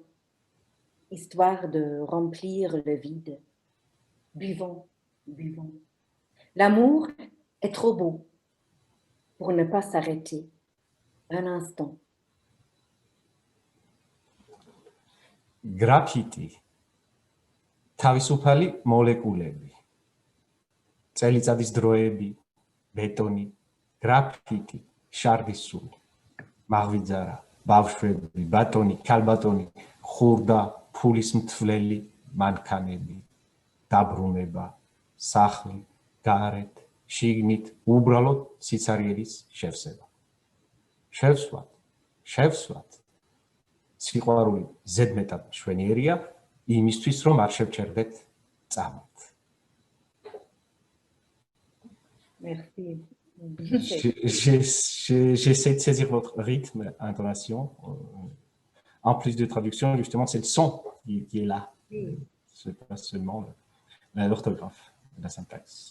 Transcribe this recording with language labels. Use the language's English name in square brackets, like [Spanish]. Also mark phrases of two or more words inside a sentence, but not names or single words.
[French] Histoire de remplir le vide. Buvons, buvons. L'amour est trop beau pour ne pas s'arrêter un instant. Graffiti. [Georgian] Თავისუფალი მოლეკულები. წელიწადის დროები, ბეტონი, გრაფიტი, შარდისული, მაღვიძარა, ბავშვები, ბატონი, ქალბატონი, ხურდა, ფულის მთვლელი, მანქანები, დაბრუნება, სახლი, გარეთ, შიგნით, უბრალოდ სიცარიელის შევსება. შევსვათ, შევსვათ. სიყვარული ზედმეტად მშვენიერია, იმისთვის რომ არ შევჩერდეთ წამით. [French] Merci. J'essaie de saisir votre rythme, intonation. En plus de traduction, justement, c'est le son qui est là. C'est pas seulement l'orthographe, la syntaxe.